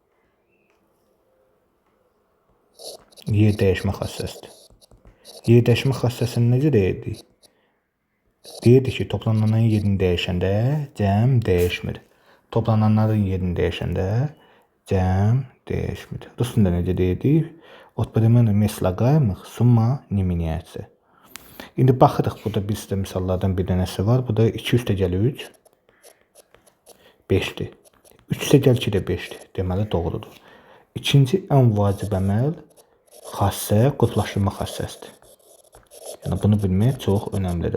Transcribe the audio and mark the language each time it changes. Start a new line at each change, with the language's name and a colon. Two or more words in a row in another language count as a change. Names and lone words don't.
Azerbaijani: Yer dəyişmə xassəsidir. Yer dəyişmə xassəsini necə deyirdik? Deyirdik ki, toplananların yerini dəyişəndə cəm dəyişmir. Toplananların yerini dəyişəndə cəm dəyişmir. Rusunda necə deyirdik?
Russian: От перемены слагаемых summa не меняется.
Azerbaijani: İndi baxırıq, burada bir sizə misallardan bir dənəsi var. Bu da 2 üstəgəl 3 5'dir. 3 üstəgəl 2 də 5'dir. Deməli doğrudur. İkinci ən vacib əməl xassə qruplaşdırma xassəsidir. Yəni bunu bilmək çox önəmlidir.